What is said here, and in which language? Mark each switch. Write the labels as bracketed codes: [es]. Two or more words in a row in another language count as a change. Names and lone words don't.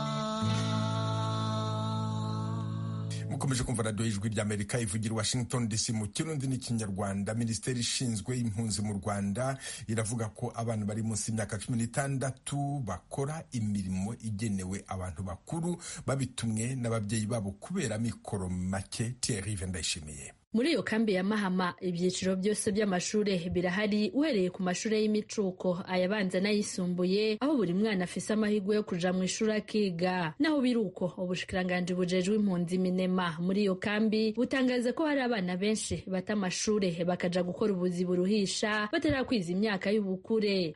[rn] Mukomeje kumva radio Ijwi ry'Amerika ivugira Washington DC mu Kirundi n'Ikinyarwanda. [rw] Minisiteri ishinzwe impunzi mu Rwanda iravuga ko abantu bari munsi y'imyaka 16 bakora imirimo igenewe abantu bakuru babitumwe n'ababyeyi babo kubera mikoro make. Thierry Vendayishimiye. [rn] Muri iyo kambi ya Mahama ibyiciro byose by'amashuri birahari, uhereye ku mashuri y'imicuko, ayabanza n'ayisumbuye, aho buri mwana afise amahirwe yo kuja mu ishuri akiga. Naho biruko, ubushikiranganji bujejwe impunzi Minema muri iyo kambi butangaza ko hari abana benshi bata amashuri bakaja gukora ubuzi buruhisha batarakwiza imyaka y'ubukure.